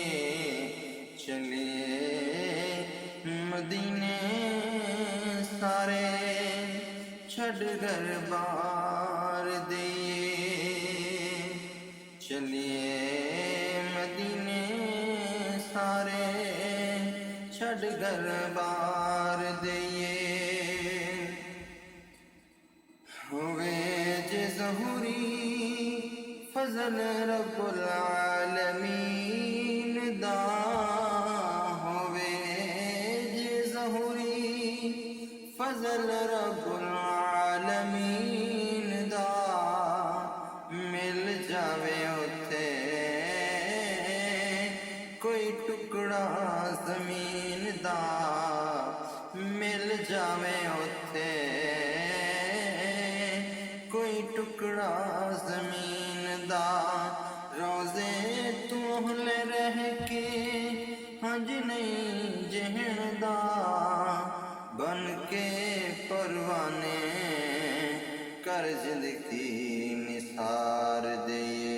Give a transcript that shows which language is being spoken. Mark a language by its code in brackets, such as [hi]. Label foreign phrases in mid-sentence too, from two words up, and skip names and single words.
[pa] ਚੱਲੀਏ ਮਦੀਨੇ ਸਾਰੇ ਛੱਡ ਘਰ ਬਾਰ ਦਿਏ, ਚੱਲੀਏ ਮਦੀਨੇ ਸਾਰੇ ਛੱਡ ਘਰ ਬਾਰ ਦਿਏ। ਹੋਵੇ ਜੇ ਜ਼ਹੂਰੀ ਫ਼ਜ਼ਲ [ar] رب العالمين [pa] ਦਾ, ਹੋਵੇ ਜੇ ਜ਼ਹੂਰੀ ਫ਼ਜ਼ਲ [ar] رب العالمين [pa] ਦਾ, ਮਿਲ ਜਾਵੇ ਉੱਥੇ ਕੋਈ ਟੁਕੜਾ ਜ਼ਮੀਨ ਦਾ, ਮਿਲ ਜਾਵੇ ਉੱਥੇ ਕੋਈ ਟੁਕੜਾ ਜ਼ਮੀਨ ਦਾ, ਰੋਜ਼ੇ ਤੂੰ ਹਲੇ ਰਹਿ ਕੇ ਹੰਜ ਨਹੀਂ ਜਹਨ ਦਾ, ਬਣ ਕੇ ਪਰਵਾਨੇ ਕਰ ਜ਼ਿੰਦਗੀ ਨਿਸਾਰ ਦਿਏ।